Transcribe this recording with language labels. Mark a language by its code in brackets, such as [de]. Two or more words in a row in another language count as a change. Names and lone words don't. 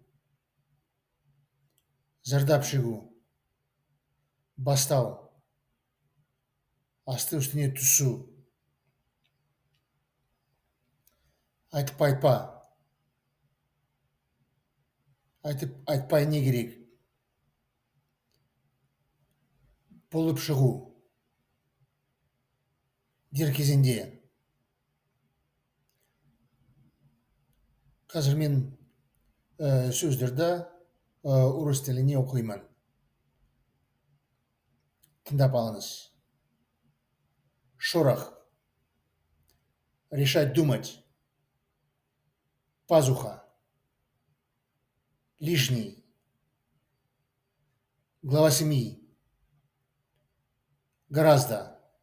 [kk] зардап шегу, бастау, асты үстіне түсу, айтып айтпа, айтып айтпай не керек, болып шығу, дер кезінде. Қазір мен сөздерді орыс тіліне оқимын. Тыңдап алыңыз. [ru] Шорох. Решать думать. Пазуха. Лишний. Глава семьи. Гораздо.